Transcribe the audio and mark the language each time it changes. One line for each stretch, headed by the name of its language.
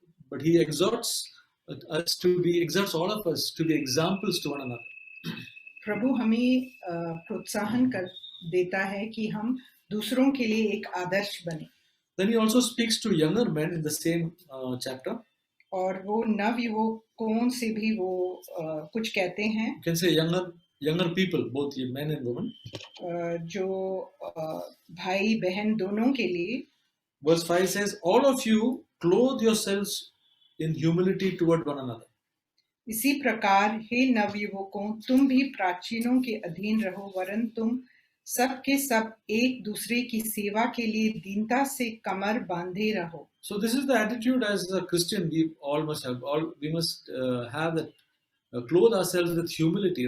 English: but he exhorts exhorts all of us to be examples to one another.
Hindi: प्रभु हमें प्रोत्साहन कर देता है कि हम दूसरों के लिए एक आदर्श बने।
English: Then he also speaks to younger men in the same chapter.
Hindi: और वो नवयुवकों से भी वो कुछ कहते हैं।
English: You can say younger people, both men and women.
Hindi: जो भाई बहन दोनों के लिए।
English: Verse 5 says, "All of you clothe yourselves in humility toward one another."
Hindi: इसी प्रकार हे नवयुवकों, तुम भी प्राचीनों के अधीन रहो, वरन तुम सब के सब एक दूसरे की सेवा के लिए दीनता से कमर बांधे रहो।
English: So this is the attitude as a Christian we all must have. We must have that, clothe ourselves with humility.